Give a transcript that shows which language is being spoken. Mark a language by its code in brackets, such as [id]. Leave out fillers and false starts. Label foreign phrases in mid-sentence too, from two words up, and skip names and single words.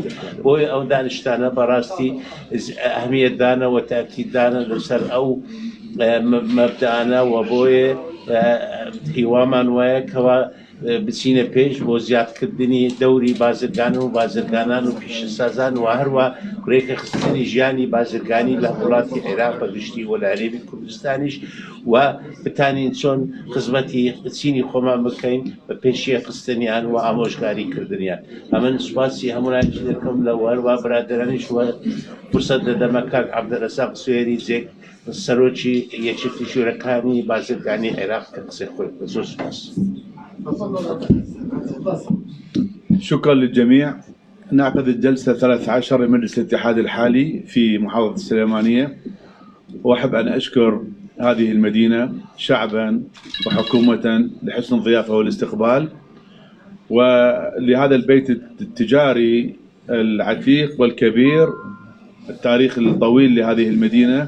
[ckb] بۆی ئەو دانیشتانە بەڕاستی ئەهمیەتدانە و تاکیددانە لەسەر ئەو مەبدەانە و بۆیە هیوامان وایە کەوا بچینە پێش بۆ زیادکردنی دەوری بازرگان و بازرگانان و پیشەسازان و هەروە ڕێکە خستنی ژیانی بازرگانی لە وڵاتی عێراق بەگشتی و لە هەرێمی کوردستانیش و بتانین چۆن خزمەتی بچینی خۆمان بکەین بە پێشیە خستنیان و ئامۆژگاریکردنیان. ئەمە سوپاسی هەموولایەکی دەکەم لە هەروە برادەرانیش وە فرسەت دەدەمە کاک عەبدەرەزاق سوێری جێک سەرۆکی یەکێتی ژوورەکانی بازرگانی عێراق کە قسەی خۆی زۆر سوپاس. [ar] شكرا للجميع. نعقد الجلسة 13 لمجلس الاتحاد الحالي في محافظة السليمانية، وأحب أن أشكر هذه المدينة شعبا وحكومة لحسن الضيافة والاستقبال، ولهذا البيت التجاري العتيق والكبير التاريخ الطويل لهذه المدينة.